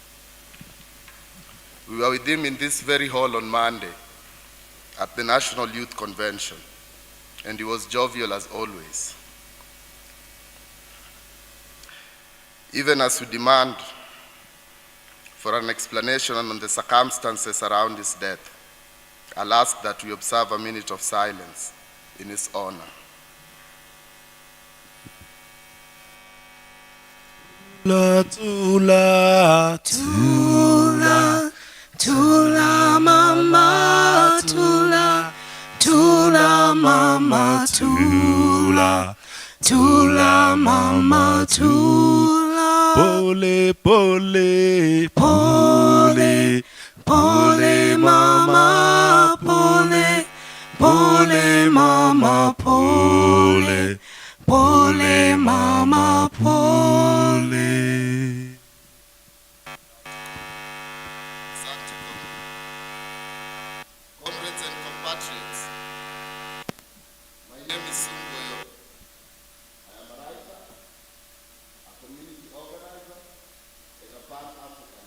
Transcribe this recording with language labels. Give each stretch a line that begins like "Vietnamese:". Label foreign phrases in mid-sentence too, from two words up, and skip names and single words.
English: We were with him in this very hall on Monday at the National Youth Convention, and he was jovial as always. Even as we demand for an explanation on the circumstances around his death, I'll ask that we observe a minute of silence in his honor.
Swahili: Tula, tula, tula, tula mama, tula, tula mama, tula, tula mama, tula. Pole, pole, pole, pole mama, pole, pole mama, pole, pole mama, pole.
English: Comrades and compatriots, my name is Simboyo. I am a writer, a community organizer, and a Pan-African.